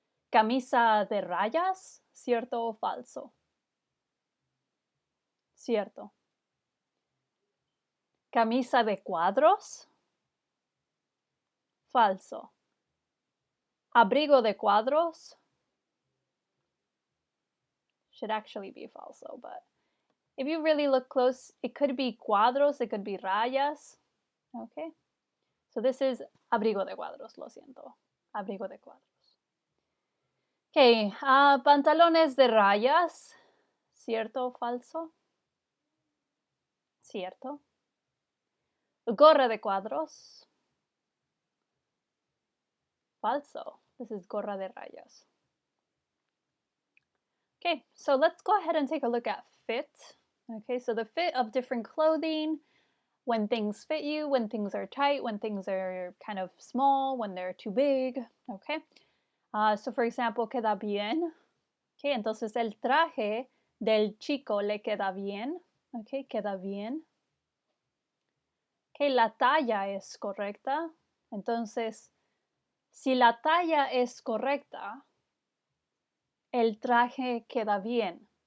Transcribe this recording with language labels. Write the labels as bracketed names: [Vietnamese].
[Spanish] Camisa de rayas, ¿cierto o falso? Cierto. Camisa de cuadros, falso. [English] Abrigo de cuadros, should actually be falso, but if you really look close, it could be cuadros, it could be rayas. Okay, so this is [Spanish] abrigo de cuadros, lo siento. Abrigo de cuadros. Okay, pantalones de rayas, ¿cierto o falso? Cierto. Gorra de cuadros, falso. [English] This is [Spanish] gorra de rayas. [English] Okay, so let's go ahead and take a look at fit. Okay, so the fit of different clothing, when things fit you, when things are tight, when things are kind of small, when they're too big. Okay, so for example, queda bien. [Spanish] Okay, entonces el traje del chico le queda bien. Okay, queda bien. Okay, la talla es correcta. Entonces, si la talla es correcta, el traje queda bien.